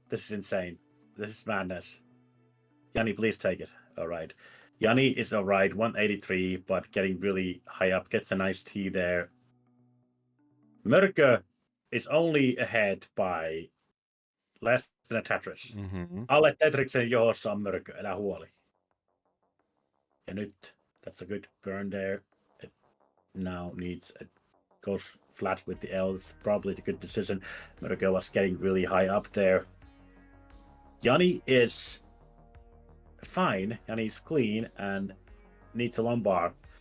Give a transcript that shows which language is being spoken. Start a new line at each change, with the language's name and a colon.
English: This is insane. This is madness. Jani, please take it. All right. Jani is all right, 183, but getting really high up. Gets a nice T there. Mörkö is only ahead by less than a Tetris.
Finnish: Alle Tetriksen johossa on Mörkö, älä huoli. Ja nyt,
English: that's a good burn there. It now goes flat with the L. It's probably the good decision. Mörkö was getting really high up there. Jani is fine. Jani's clean and needs a long bar.